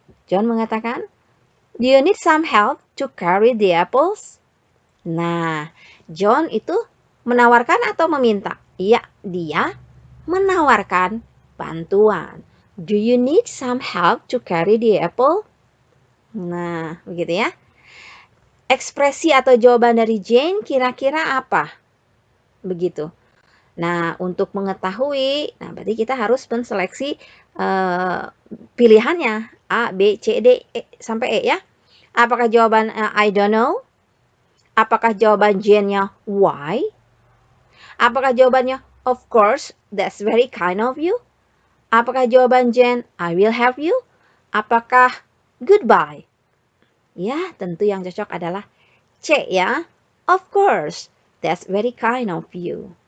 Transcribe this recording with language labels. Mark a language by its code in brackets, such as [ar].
[id] John mengatakan, [en] "Do you need some help to carry the apples?" [id] Nah, John itu menawarkan atau meminta? Iya, dia menawarkan bantuan. [en] Do you need some help to carry the apple? [id] Nah, begitu ya. Ekspresi atau jawaban dari Jane kira-kira apa? Begitu. Nah, untuk mengetahui, berarti kita harus menseleksi pilihannya A, B, C, D, E, sampai E ya. Apakah jawaban [en] I don't know? [id] Apakah jawaban Jane-nya why? Apakah jawabannya [en] of course, that's very kind of you? [id] Apakah jawaban [en] Jane I will help you? Apakah goodbye? [id] Ya, tentu yang cocok adalah C ya. [en] Of course, that's very kind of you.